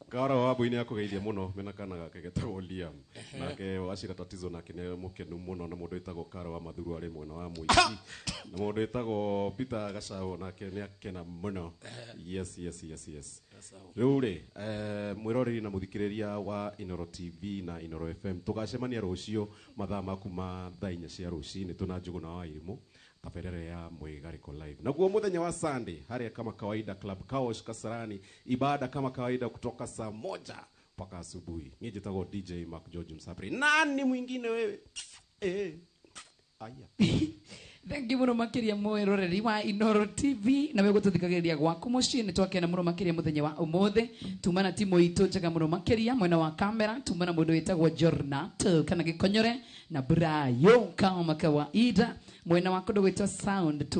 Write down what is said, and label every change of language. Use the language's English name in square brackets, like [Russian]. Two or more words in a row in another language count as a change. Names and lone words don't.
[Kikuyu] Kara wa boini akugeithia muno mena kana gake getagwo Liam nake wacira tatizo nake ne mukenu muno na mundu etagwo Kara wa mathuru ari mwena wa Muici na mundu etagwo Peter Gacao nake ne akena muno yes riu ri mwiroreri na muthikiriria wa Inoro TV na Inoro FM tugacemania rucio mathaa makuma thaa 4 cia rucini tuna Njugu na Wairimu taperere ya Mwigariko live. [Swahili] Na kwa muthenya wa Sunday, haria kama kawaida Club Kaosh Kasarani, ibada kama kawaida kutoka saa 1 mpaka asubuhi. Mimi jitagwo DJ Mark George Msapri. Nani mwingine wewe? Aya. [English] Thank you [Kikuyu] muno makiria mwiroreri wa Inoro TV na wewe gututhikagiriria gwaku mucii ni twakena muno makiria muthenya wa umuthi tumana timu itu njega muno makiria mwena wa kamera tumana mundu witagwo Jornato kana Gikonyore na Brayo [Swahili] kama kawaida [Kikuyu] mwena wa kundu gwitwa sound